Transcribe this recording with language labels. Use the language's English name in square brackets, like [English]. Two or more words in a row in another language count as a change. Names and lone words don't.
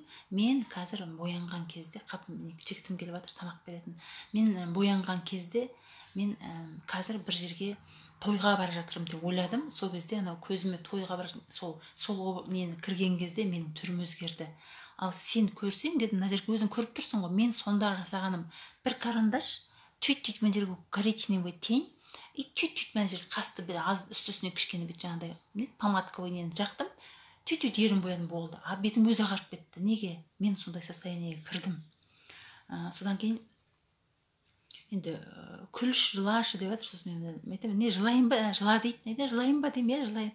[Kazakh] Мен қазір боянған кезде, жігітім келіп жатыр тамақ беретін, мен боянған кезде мен қазір бір жерге тойға бара жатырмын деп ойладым. Сол кезде анау көзіме тойға бара сол нені кірген кезде менің түрім өзгерді. Ал сен көрсең дедім, Назерке, өзің көріп тұрсың ғой, мен сонда жасағаным бір карандаш, чуть-чуть мына жерге [Russian] коричневый тень, и чуть-чуть [Kazakh] мына жерде қасты бір аз үстісіне кішкене бет жаңағыдай помадковый нені жақтым, чуть-чуть ерін боядым, болды. А бетім өзі ағарып кетті. Неге? Мен сондай состояниеге кірдім. Содан кейін енді күлш, жылашы деп жатыр. Сосын енді мен айтамын, не жылайын ба, жыла дейді. Не жылайын ба деймін, жылайын.